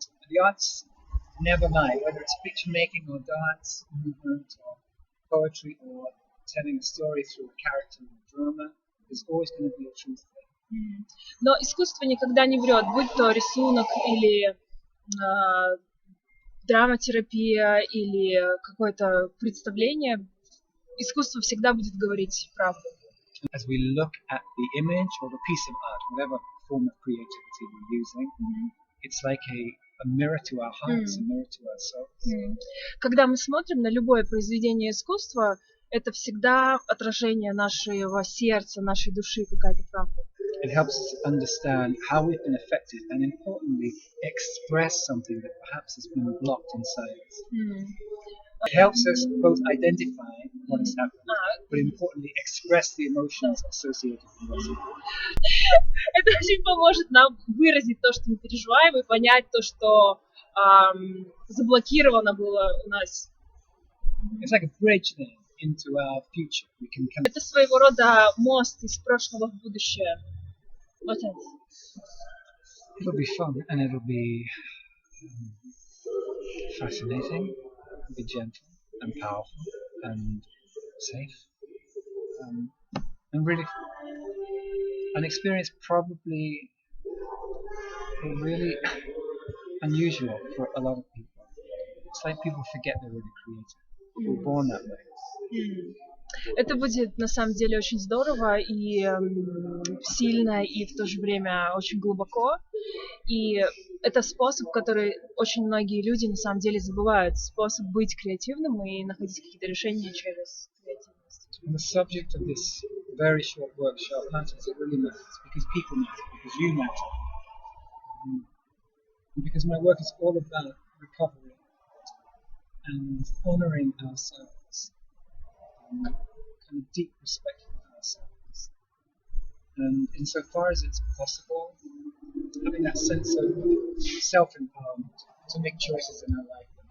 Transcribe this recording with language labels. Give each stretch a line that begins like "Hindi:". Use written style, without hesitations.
English: The arts never lie, whether it's picture making or dance, movement or poetry or telling a story through a character in a drama, there's always going to be a truth there.
Russian: Но искусство никогда не врет, будь то рисунок или драматерапия или какое-то представление, искусство всегда будет говорить правду.
English: As we look at the image or the piece of art, whatever form of creativity we're using. It's like a mirror to our hearts, a mirror to our souls.
Russian: Когда мы смотрим на любое произведение искусства, это всегда отражение нашего сердца, нашей души, какая-то правда.
English: It helps us understand how we've been affected and, importantly, express something that perhaps has been blocked inside us. It helps us both identify what has happened, but importantly, express the emotions associated with it.
Russian: Это очень поможет нам выразить то, что мы переживаем, и понять то, что заблокировано было у нас.
English: It's like a bridge then into our future. We can come.
Russian: Это своего рода мост из прошлого в будущее. Вот это.
English: It'll be fun and it'll be fascinating, it'll be gentle and powerful and safe, and really an experience probably really unusual for a lot of people. It's like people forget they're really creative. We're born that way.
Russian: Это будет на самом деле очень здорово и сильно, и в то же время очень глубоко. И это способ, который очень многие люди на самом деле забывают. Способ быть креативным и находить какие-то решения через креативность.
English: And the subject of this very short workshop matters. It really matters because people matter, because you matter. And because my work is all about recovery and honouring ourselves. Kind of deep respect for ourselves, and insofar as it's possible, having that sense of self-empowerment to make choices in our life.